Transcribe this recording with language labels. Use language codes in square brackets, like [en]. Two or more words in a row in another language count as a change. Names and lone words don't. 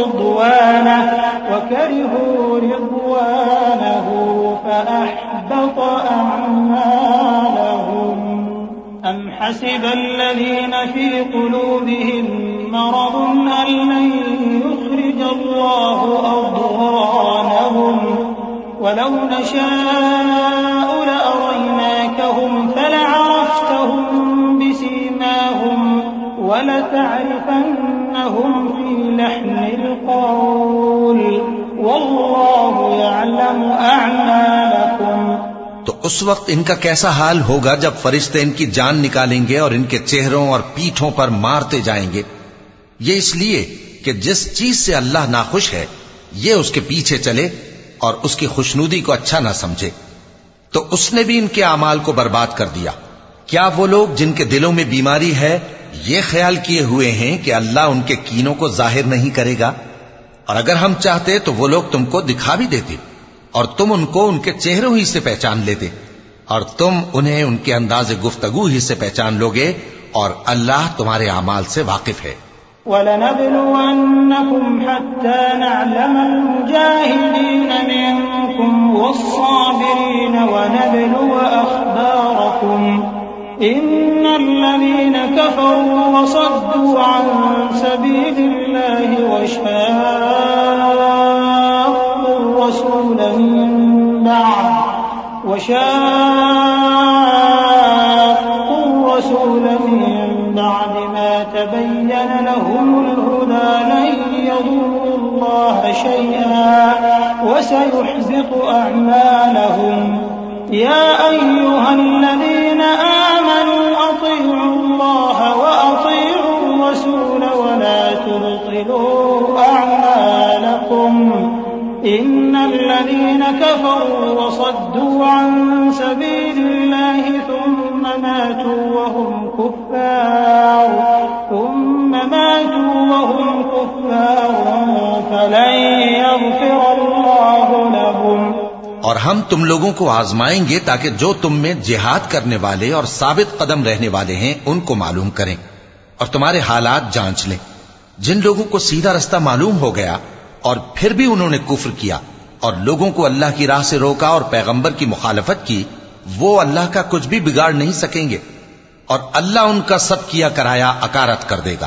[ar] رضوانه فأحبط أعمالهم أم حسب الذين في قلوبهم مرض أن لن يخرج الله أضغانهم ولو نشاء لأريناكهم فلعرفتهم بسيماهم ولتعرفنهم في لحن القول والله يعلم أعمالكم। [hi] तो उस वक्त इनका कैसा हाल होगा जब फरिश्ते इनकी जान निकालेंगे और इनके चेहरों और पीठों पर मारते जाएंगे। ये इसलिए कि जिस चीज से अल्लाह नाखुश है, ये उसके पीछे चले और उसकी खुशनुदी को अच्छा ना समझे, तो उसने भी इनके अमाल को बर्बाद कर दिया। क्या वो लोग जिनके दिलों में बीमारी है, ये ख्याल किए हुए हैं कि अल्लाह उनके कीनों को जाहिर नहीं करेगा? और अगर हम चाहते तो वो लोग तुमको दिखा भी देते और तुम उनको उनके चेहरों ही से पहचान लेते, और तुम उन्हें उनके अंदाज़े गुफ्तगू ही से पहचान लोगे, और अल्लाह तुम्हारे अमाल से वाकिफ है। [ar] ولنبلونكم حتى نعلم المجاهدين منكم والصابرين ونبلو أخباركم إن الذين كفروا وصدوا عن سبيل الله بالله وشاقوا الرسول من بعد ما تبين لهم الهدى لن يضروا الله شيئا وسيحبط أعمالهم يا أيها الذين آمنوا أطيعوا الله وأطيعوا الرسول ولا تبطلوا أعمالكم إن الذين كفروا وصدوا عن سبيل الله ثم ماتوا وهم كفار فلن يغفر الله لهم. [hi] और हम तुम लोगों को आजमाएंगे ताकि जो तुम में जिहाद करने वाले और साबित कदम रहने वाले हैं उनको मालूम करें और तुम्हारे हालात जांच लें। जिन लोगों को सीधा रास्ता मालूम हो गया और फिर भी उन्होंने कुफ्र किया और लोगों को अल्लाह की राह से रोका और पैगंबर की मुखालफत की, वो अल्लाह का कुछ भी बिगाड़ नहीं सकेंगे और अल्लाह उनका सब किया कराया अकारत कर देगा।